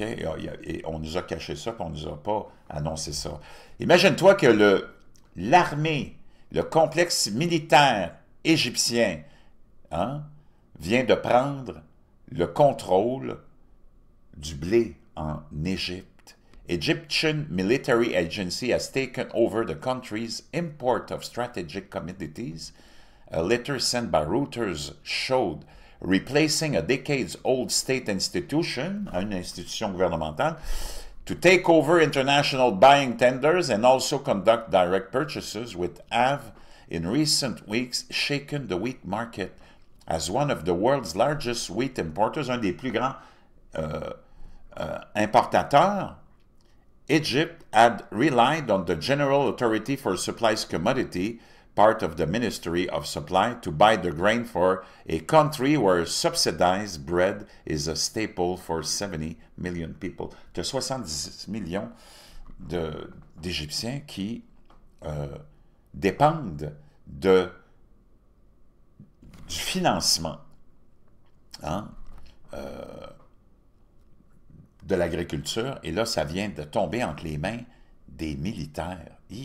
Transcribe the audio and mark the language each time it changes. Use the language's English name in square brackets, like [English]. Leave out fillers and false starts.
[French] Et on nous a caché ça, puis on ne nous a pas annoncé ça. Imagine-toi que l'armée, le complexe militaire égyptien, hein, vient de prendre le contrôle du blé en Égypte. [English] Egyptian Military Agency has taken over the country's import of strategic commodities. A letter sent by Reuters showed replacing a decades-old state institution, [French] une institution gouvernementale, [English] to take over international buying tenders and also conduct direct purchases, which have in recent weeks shaken the wheat market. As one of the world's largest wheat importers, [French] un des plus grands importateurs, [English] Egypt had relied on the General Authority for Supplies Commodity, part of the Ministry of Supply, to buy the grain for a country where subsidized bread is a staple for 70 million people. [French] Tu as 70 millions d'Égyptiens qui dépendent du financement, hein, de l'agriculture, et là, ça vient de tomber entre les mains des militaires.